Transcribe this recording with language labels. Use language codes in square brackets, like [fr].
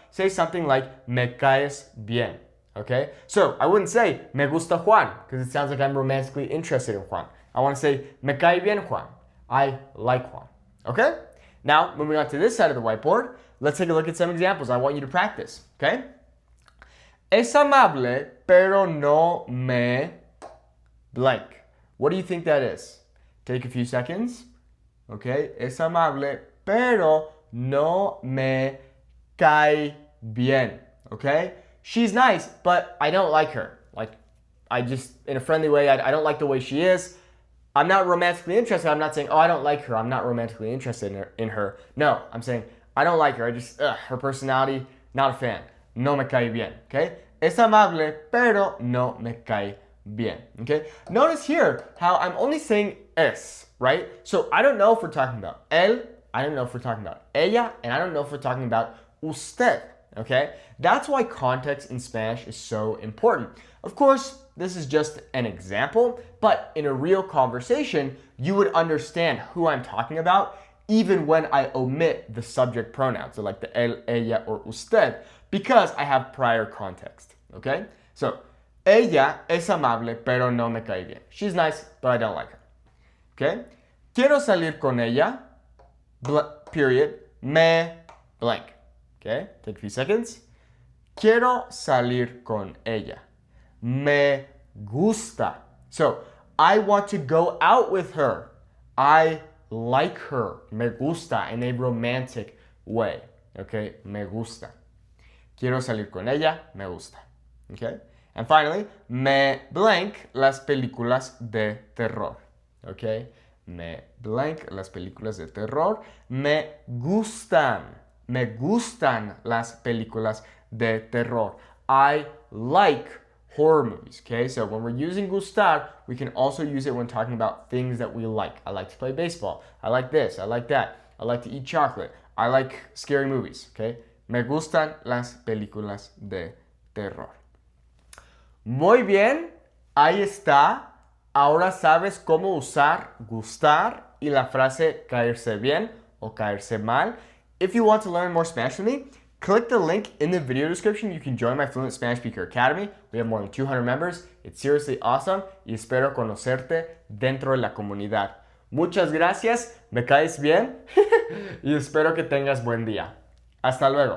[en] Say something like [es] me caes bien. [en] Okay? So, I wouldn't say [es] me gusta Juan [en] because it sounds like I'm romantically interested in Juan. I want to say [es] me cae bien Juan. [en] I like Juan. Okay? Now, moving on to this side of the whiteboard, let's take a look at some examples I want you to practice. Okay? [es] Es amable, pero no me [en] blank. What do you think that is? Take a few seconds. Okay? [es] Es amable, pero no me cae bien. [en] Okay? She's nice, but I don't like her. Like, I just, in a friendly way, I don't like the way she is. I'm not romantically interested. I'm not saying, oh, I don't like her. I'm not romantically interested in her. No, I'm saying, I don't like her. I just, her personality, not a fan. [es] No me cae bien, okay? Es amable, pero no me cae bien, okay? [en] Notice here how I'm only saying es, right? So I don't know if we're talking about él, I don't know if we're talking about ella, and I don't know if we're talking about usted, okay? That's why context in Spanish is so important. Of course, this is just an example, but in a real conversation, you would understand who I'm talking about even when I omit the subject pronoun, so like the él, ella, or usted, because I have prior context, okay? [es] So, ella es amable, pero no me cae bien. [en] She's nice, but I don't like her, okay? [es] Quiero salir con ella, [en] period, [es] me [en] blank, okay? Take a few seconds. [es] Quiero salir con ella. Me gusta. [en] So, I want to go out with her. I like her. [es] Me gusta [en] in a romantic way. Okay? Me gusta. [es] Quiero salir con ella. Me gusta. Okay? [en] And finally, [es] me [en] blank [es] las películas de terror. Okay? Me [en] blank [es] las películas de terror. Me gustan. Me gustan las películas de terror. [en] I like horror movies, okay? So when we're using gustar, we can also use it when talking about things that we like. I like to play baseball. I like this. I like that. I like to eat chocolate. I like scary movies, okay? [es] Me gustan las películas de terror. Muy bien, ahí está. Ahora sabes cómo usar gustar y la frase caerse bien o caerse mal. [en] If you want to learn more Spanish with me, click the link in the video description. You can join my Fluent Spanish Speaker Academy. We have more than 200 members. It's seriously awesome [es] y espero conocerte dentro de la comunidad. Muchas gracias, me caes bien y espero que tengas buen día. Hasta luego.